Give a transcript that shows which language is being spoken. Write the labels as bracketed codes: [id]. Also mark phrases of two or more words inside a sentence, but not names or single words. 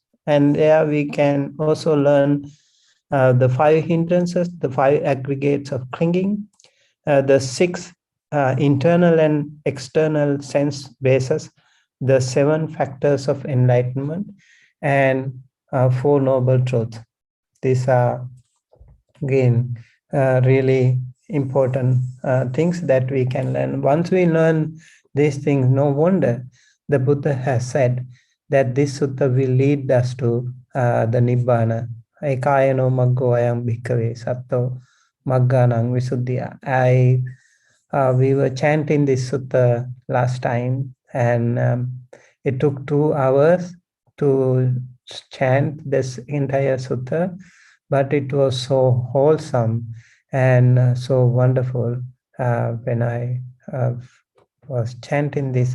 [en] And there we can also learn the 5 hindrances, the 5 aggregates of clinging, the 6 internal and external sense bases, the 7 factors of enlightenment, and 4 noble truths. These are, again, really important things that we can learn. Once we learn these things, no wonder the Buddha has said that this sutta will lead us to the Nibbana. [pi] Ekayano maggo ayam bhikkhave satto magganang visuddhya. [en] We were chanting this sutta last time, and it took 2 hours to chant this entire sutta, but it was so wholesome and so wonderful when I was chanting this.